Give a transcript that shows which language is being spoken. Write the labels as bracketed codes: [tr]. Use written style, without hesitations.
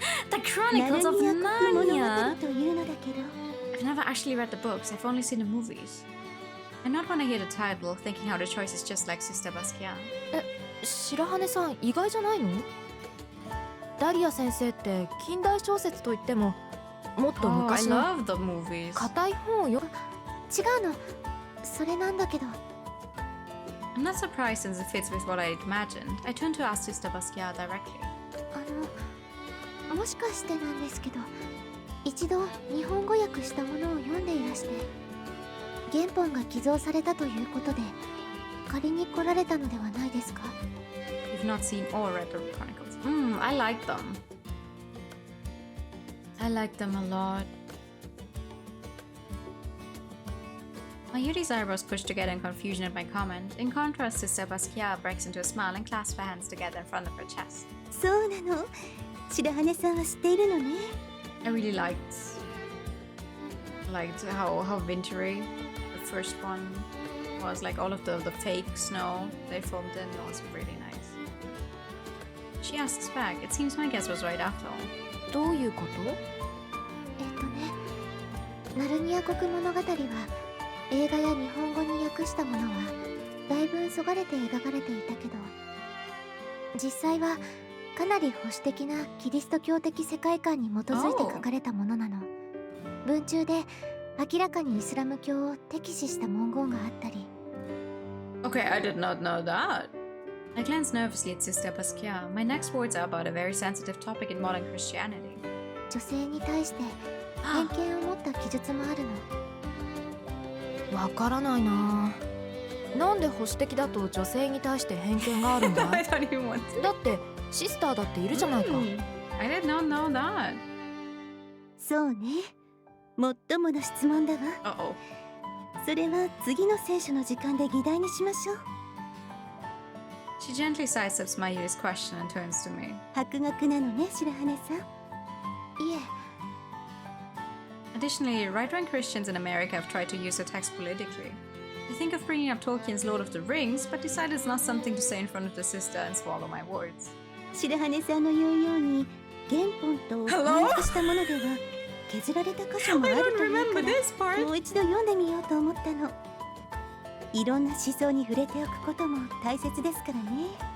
[en] The Chronicles of Narnia! I've never actually read the books. I've only seen the movies. I not want to hear the title, thinking how the choice is just like Sister Basquiat. [ja] 白羽さん、意外じゃないの？ダリア先生って近代小説といってももっと昔の [en] I love the movies. [ja] 硬い本をよ。違うの。それなんだけど。 [en] I'm not surprised since it fits with what I imagined. I turned to ask Sister Basquiat directly. [ja] もしかしてなんですけど、一度日本語訳したものを読んでいらして、原本が寄贈されたということで借りに来られたのではないですか？ [en] You've not seen or read the Chronicles. I like them. I like them a lot. Mayuri's eyebrows pushed together in confusion at my comment. In contrast, Sister Basquiat breaks into a smile and clasps her hands together in front of her chest. [ja] そうなの。白羽さんは知っているのね。 [en] I really liked how wintry the first one was, like all of the fake snow they filmed in. It was really nice. She asks back. It seems my guess was right after all. [ja] どういうこと？ナルニア国物語は映画や日本語に訳したものはだいぶそがれて描かれていたけど、実際はかなり保守的なキリスト教的世界観に基づいて書かれたものなの。文中で明らかにイスラム教を敵視した文言があったり。 [en] Okay, I did not know that. I glanced nervously at Sister Basquiat. My next words are about a very sensitive topic in modern Christianity. [ja] 女性に対して偏見を持った記述もあるの。わからないな。なんで保守的だと女性に対して偏見があるんだ？ [en] I don't even want to. [ja] だってシスターだっているじゃないか。 [en] I did not know that. [ja] そうね。もっともの質問だわ。 [en] Uh-oh. [ja] それは次の聖書の時間で議題にしましょう。 [en] She gently sidesteps Mayuri's question and turns to me. [ja] 博学なのね、白羽さん。いえ。 [en] Additionally, right-wing Christians in America have tried to use the text politically. They think of bringing up Tolkien's Lord of the Rings, but decide it's not something to say in front of the sister and swallow my words. [ja] 白羽さんの言うように原本と翻訳したものでは削られた箇所もあるというからもう一度読んでみようと思ったの。いろんな思想に触れておくことも大切ですからね。